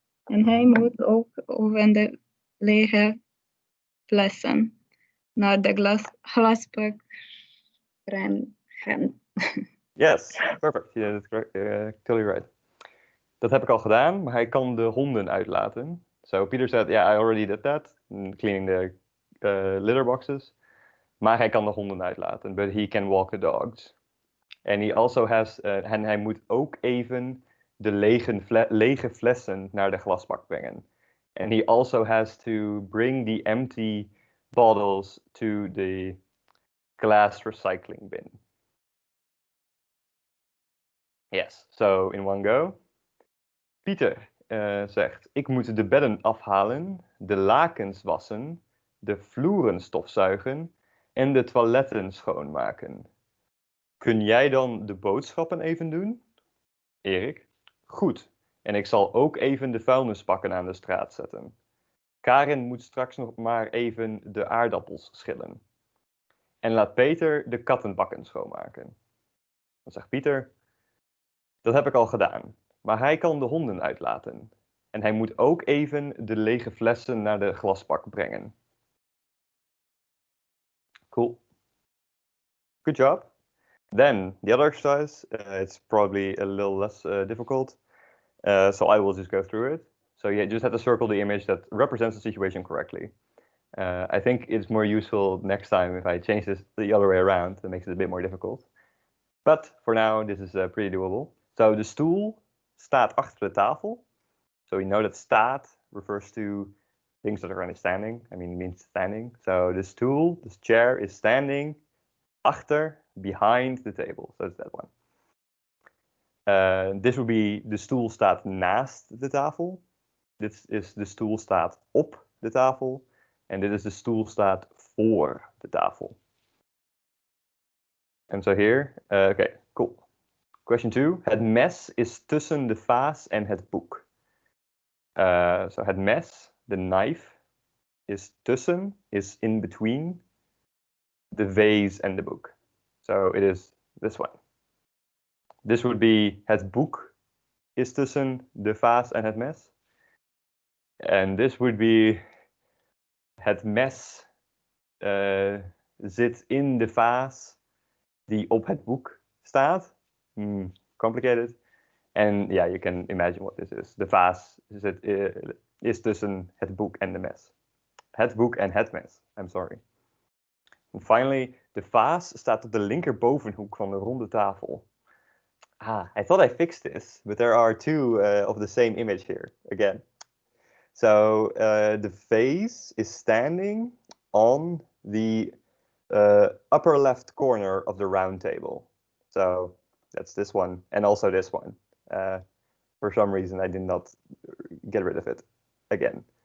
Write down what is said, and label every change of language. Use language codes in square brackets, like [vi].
[nl] En hij moet ook over de lege flessen naar de glasbak brengen. [en] Yes, perfect. Yeah, that's correct. Totally right. [nl] Dat heb ik al gedaan, maar hij kan de honden uitlaten. [en] So Peter said, yeah, I already did that, cleaning the litter boxes. [nl] Maar hij kan de honden uitlaten, [en] but he can walk the dogs. And he also has, [nl] en hij moet ook even de lege flessen naar de glasbak brengen. [en] And he also has to bring the empty bottles to the glass recycling bin. Yes, so in one go. [nl] Pieter zegt, ik moet de bedden afhalen, de lakens wassen, de vloeren stofzuigen en de toiletten schoonmaken. Kun jij dan de boodschappen even doen? Erik, goed. En ik zal ook even de vuilnisbakken aan de straat zetten. Karin moet straks nog maar even de aardappels schillen. En laat Peter de kattenbakken schoonmaken. Dan zegt Pieter, dat heb ik al gedaan. Maar hij kan de honden uitlaten. En hij moet ook even de lege flessen naar de glasbak brengen. [en] Cool. Good job. Then the other exercise, it's probably a little less difficult. So I will just go through it. So you just have to circle the image that represents the situation correctly. I think it's more useful next time if I change this the other way around. That makes it a bit more difficult. But for now, this is pretty doable. So the [nl] stoel staat achter de tafel. [en] So we know that staat refers to things that are only standing. I mean, it means standing. So the stool, this chair, is standing achter, behind the table. So it's that one. This would be [nl] de stoel staat naast de tafel. Dit is de stoel staat op de tafel. En dit is de stoel staat voor de tafel. [en] And so here, okay, cool. Question 2. [nl] Het mes is tussen de vaas en het boek. [en] So het mes, the knife, is tussen, is in between the vase and the book. So it is this one. This would be [nl] het boek is tussen de vaas en het mes. [en] And this would be [nl] het mes zit in de vaas die op het boek staat. [en] Complicated. And yeah, you can imagine what this is. [nl] De vaas is tussen het boek en de mes. Het boek en het mes. [en] I'm sorry. And finally, [nl] de vaas staat op de linkerbovenhoek van de ronde tafel. [en] I thought I fixed this, but there are two of the same image here again. So the vase is standing on the upper left corner of the round table. So that's this one, and also this one. For some reason, I did not get rid of it again.